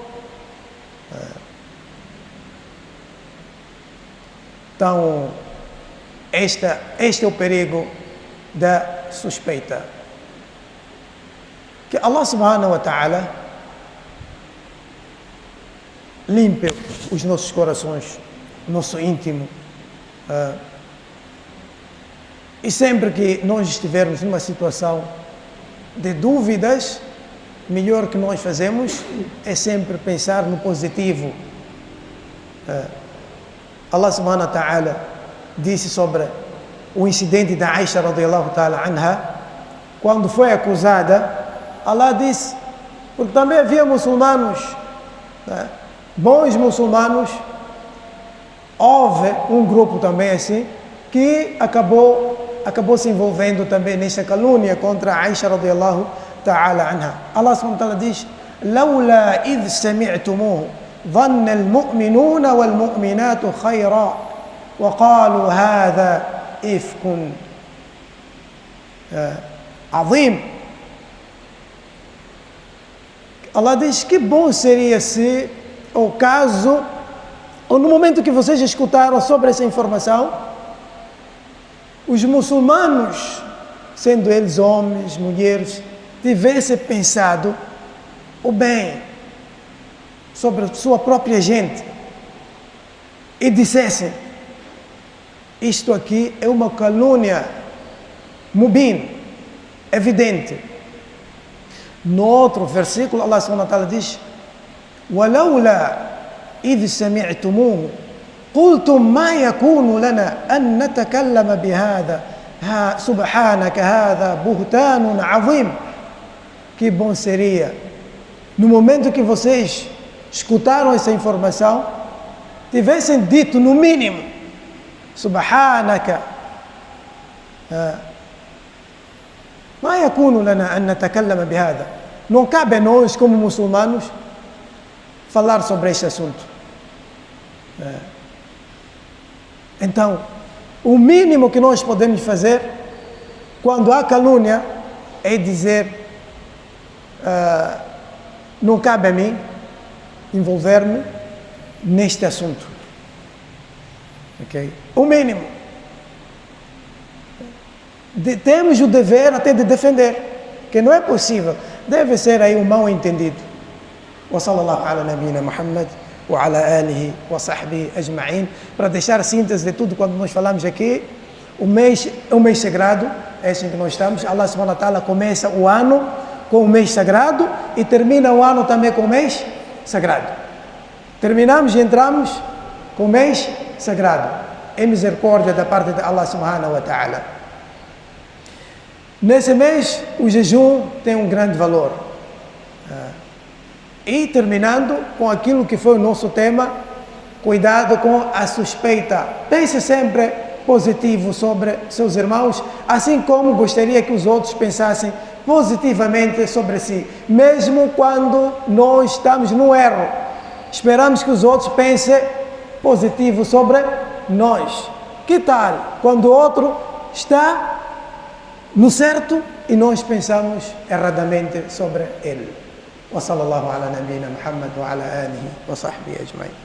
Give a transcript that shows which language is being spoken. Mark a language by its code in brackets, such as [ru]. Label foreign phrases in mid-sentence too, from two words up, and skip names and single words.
[pt] Então, este é o perigo da suspeita. Que Allah [ar] سبحانه وتعالى [pt] limpe os nossos corações, o nosso íntimo. E sempre que nós estivermos numa situação de dúvidas, melhor que nós fazemos é sempre pensar no positivo. Allah [ar] سبحانه وتعالى [pt] disse sobre o incidente da Aisha [ar] رضي الله تعالى عنها, [pt] quando foi acusada. Allah disse, porque também havia muçulmanos, bons muçulmanos, houve um grupo também assim, que acabou se envolvendo também nesta calúnia contra a Aisha [ar] رضي الله تعالى عنها. [pt] Allah [ar] سبحانه وتعالى [pt] diz: [ar] لولا إذ سمعتموه ظن المؤمنون والمؤمنات خيرا وقالوا هذا إفك عظيم. [pt] Allah diz: que bom seria se, ou caso, ou no momento que vocês escutaram sobre essa informação, os muçulmanos, sendo eles homens, mulheres, tivessem pensado o bem sobre a sua própria gente e dissessem: isto aqui é uma calúnia mubin, evidente. No outro versículo, [ar] Allah سبحانه وتعالى diz: وَلَوْلَا إِذْ سَمِعْتُمُوهُ قُلْتُمْ مَا يَكُونُ لَنَا أَن نَتَكَلَّمَ بِهَذَا سُبْحَانَكَ هَذَا بُهْتَانٌ عَظِيمٌ. [pt] Que bom seria, no momento que vocês escutaram essa informação, tivessem dito no mínimo: [ar] Subhanaka, ما يكون لنا أن نتكلم بهذا. [pt] Não cabe a nós, como muçulmanos, falar sobre este assunto. Então, o mínimo que nós podemos fazer quando há calúnia é dizer: não cabe a mim envolver-me neste assunto. Ok? O mínimo. Temos o dever até de defender, que não é possível. Deve ser aí um mal entendido. [ar] وصلى الله على نبينا محمد وعلى آله وصحبه أجمعين. [pt] Para deixar a síntese de tudo quando nós falamos aqui, O mês é um mês sagrado, é assim que nós estamos. Allah [ar] سبحانه وتعالى [pt] começa o ano com o mês sagrado e termina o ano também com o mês sagrado. Terminamos e entramos com o mês sagrado. É misericórdia da parte de Allah [ar] سبحانه وتعالى. [pt] Nesse mês, o jejum tem um grande valor. E terminando com aquilo que foi o nosso tema, cuidado com a suspeita. Pense sempre positivo sobre seus irmãos, assim como gostaria que os outros pensassem positivamente sobre si, mesmo quando nós estamos no erro. Esperamos que os outros pensem positivo sobre nós. Que tal quando o outro está no certo e nós pensamos erradamente sobre ele? [ar] وصلى الله على نبينا محمد وعلى آله وصحبه أجمعين.